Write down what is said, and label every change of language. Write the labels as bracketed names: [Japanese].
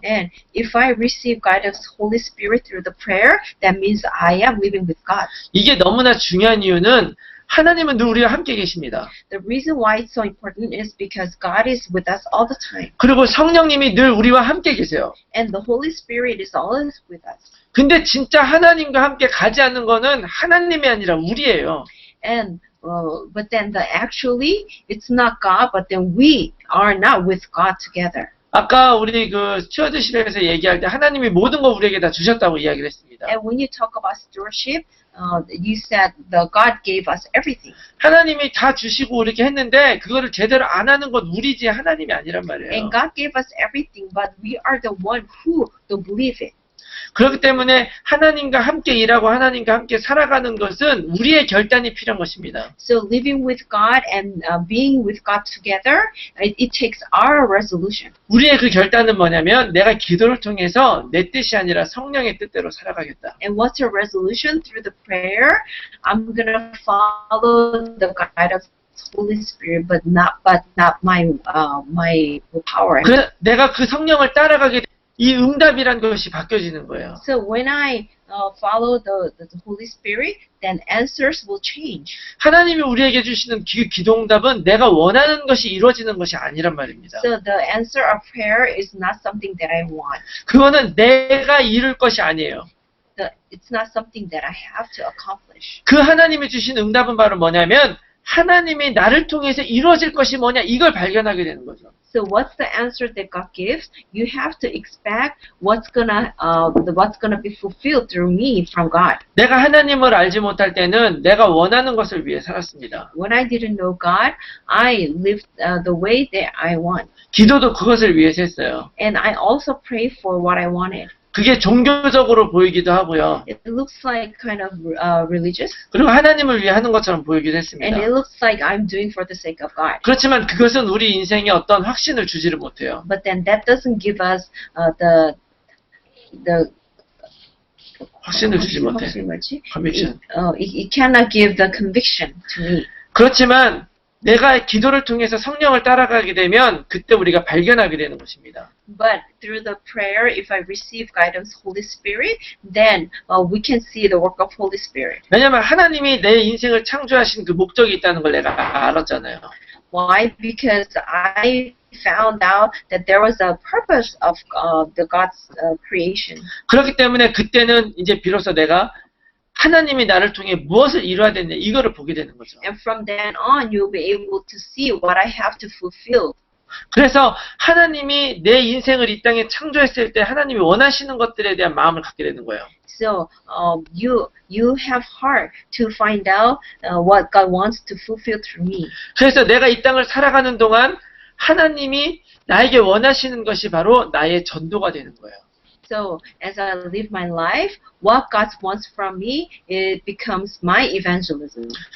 [English] And if I receive guidance of Holy Spirit through the prayer, that means I am living with God. [Korean] 이게 너무나 중요한 이유는 하나님은 늘 우리와 함께 계십니다. [English] The reason why it's so important is because God is with us all the time. [Korean] 그리고 성령님이 늘 우리와 함께 계세요. [English] And the Holy Spirit is always with us. [Korean] 근데 진짜 하나님과 함께 가지 않는 거는 하나님이 아니라 우리예요. [English] And but then actually it's not God, but then we are not with God together. [Korean] 아까 우리 그 스튜어드십에서 얘기할 때 하나님이 모든 걸 우리에게 다 주셨다고 이야기를 했습니다. [English] And when you talk about stewardship, you said the God gave us everything. [Korean] 하나님이 다 주시고 이렇게 했는데 그거를 제대로 안 하는 건 우리지 하나님이 아니란 말이에요. [English] And God gave us everything, but we are the one who don't believe it. [Korean] 그렇기 때문에 하나님과 함께 일하고 하나님과 함께 살아가는 것은 우리의 결단이 필요한 것입니다. [English] So living with God and being with God together, it takes our resolution. [Korean] 우리의 그 결단은 뭐냐면 내가 기도를 통해서 내 뜻이 아니라 성령의 뜻대로 살아가겠다. [English] And what's your resolution through the prayer? I'm gonna follow the guidance of Holy Spirit, but not my power. [Korean] 그래서 내가 그 성령을 따라가게 되면 이 응답이란 것이 바뀌어지는 거예요. [English] So when I follow the Holy Spirit, then answers will change. [Korean] 하나님이 우리에게 주시는 기도 응답은 내가 원하는 것이 이루어지는 것이 아니란 말입니다. [English] So the answer of prayer is not something that I want. [Korean] 그거는 내가 이룰 것이 아니에요. [English] It's not something that I have to accomplish. [Korean] 그 하나님이 주신 응답은 바로 뭐냐면 하나님이 나를 통해서 이루어질 것이 뭐냐 이걸 발견하게 되는 거죠. [English] So what's the answer that God gives? You have to expect what's gonna be fulfilled through me from God. [Korean] 내가 하나님을 알지 못할 때는 내가 원하는 것을 위해 살았습니다. [English] When I didn't know God, I lived the way that I want. [Korean] 기도도 그것을 위해서 했어요. [English] And I also prayed for what I wanted. [Korean] 그게 종교적으로 보이기도 하고요. [English] It looks like kind of religious. [Korean] 그리고 하나님을 위해 하는 것처럼 보이기도 했습니다. [English] And it looks like I'm doing for the sake of God. [Korean] 그렇지만 그것은 우리 인생에 어떤 확신을 주지를 못해요. [English] But then that doesn't give us the [Korean] 확신을 주지 못해. [English] conviction. conviction. It cannot give the conviction to me. [Korean] 그렇지만 내가 기도를 통해서 성령을 따라가게 되면 그때 우리가 발견하게 되는 것입니다. [English] But through the prayer, if I receive guidance, Holy Spirit, then we can see the work of Holy Spirit. [Korean] 왜냐하면 하나님이 내 인생을 창조하신 그 목적이 있다는 걸 내가 알았잖아요. [English] Why? Because I found out that there was a purpose of the God's creation. [Korean] 그렇기 때문에 그때는 이제 비로소 내가 하나님이 나를 통해 무엇을 이루어야 되냐 이거를 보게 되는 거죠. [English] And from then on, you'll be able to see what I have to fulfill. [Korean] 그래서 하나님이 내 인생을 이 땅에 창조했을 때 하나님이 원하시는 것들에 대한 마음을 갖게 되는 거예요. [English] So you have heart to find out what God wants to fulfill through me. [Korean] 그래서 내가 이 땅을 살아가는 동안 하나님이 나에게 원하시는 것이 바로 나의 전도가 되는 거예요. [English] So as I live my life, what God wants from me, it becomes my evangelism.